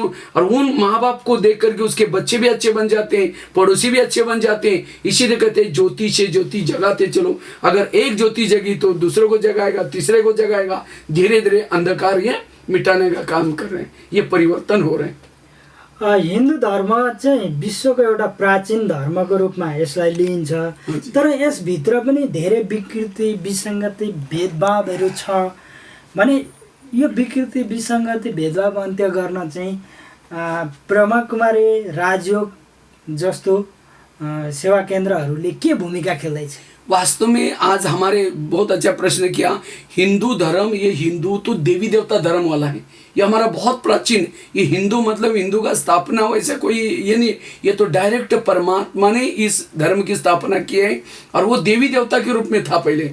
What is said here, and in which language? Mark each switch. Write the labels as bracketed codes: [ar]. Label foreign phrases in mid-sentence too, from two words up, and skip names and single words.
[hi] और उन माँ बाप को देख करके उसके बच्चे भी अच्छे बन जाते हैं, पड़ोसी भी अच्छे बन जाते हैं। इसीलिए कहते हैं ज्योति से ज्योति जगाते चलो। अगर एक ज्योति जगी तो दूसरे को जगाएगा, तीसरे को जगाएगा, धीरे धीरे अंधकार ये मिटाने का काम कर रहे हैं। ये परिवर्तन हो रहे हैं। [ne] हिन्दू धर्म चाहिँ विश्वको एउटा प्राचीन धर्मको रूपमा यसलाई लिइन्छ, तर यसभित्र पनि धेरै विकृति, विसङ्गति, भेदभावहरू छ भने यो विकृति, विसङ्गति, भेदभाव अन्त्य गर्न चाहिँ ब्रह्मा कुमारी राजयोग जस्तो सेवा केन्द्रहरूले के भूमिका खेल्दैछ? [hi] वास्तव में आज हमारे बहुत अच्छा प्रश्न किया। हिंदू धर्म, ये हिंदू तो देवी देवता धर्म वाला है, ये हमारा बहुत प्राचीन। ये हिंदू मतलब हिंदू का स्थापना वैसे कोई ये नहीं, ये तो डायरेक्ट परमात्मा ने इस धर्म की स्थापना की है और वो देवी देवता के रूप में था पहले।